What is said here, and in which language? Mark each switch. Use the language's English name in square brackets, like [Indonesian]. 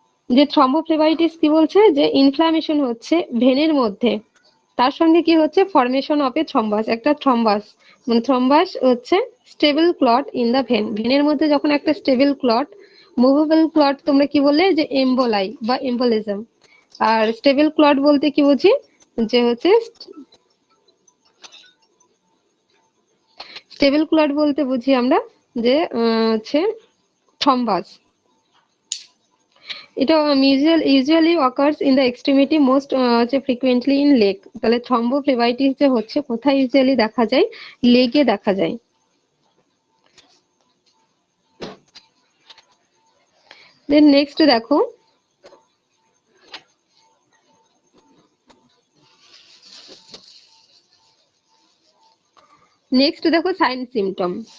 [Bangla] যে থ্রম্বোফ্লেবাইটিস কি বলছে, যে ইনফ্ল্যামেশন হচ্ছে ভেনের মধ্যে, তার সঙ্গে কি হচ্ছে ফর্মেশন অফ এ থ্রম্বাস, একটা থ্রম্বাস, মানে থ্রম্বাস হচ্ছে stable clot in the when, ভেনের মধ্যে যখন একটা স্টেবল ক্লট, মুভেবল ক্লট তোমরা কি বললে, যে এম্বোলাই বা এম্বোলিজম। আর স্টেবল ক্লট বলতে কি বুঝি, যে হচ্ছে স্টেবল ক্লট বলতে বুঝি আমরা যে হচ্ছে থ্রম্বাস। এটা [English] usually occurs in the extremity, most [Bangla] হচ্ছে [English] frequently in leg। [Bangla] তাহলে থ্রম্বোফ্লেবাইটিস যে হচ্ছে কোথায় ইউজুয়ালি দেখা যায়, লেগে দেখা যায়। দেন নেক্সট দেখো, নেক্সট দেখো সাইন সিমটম।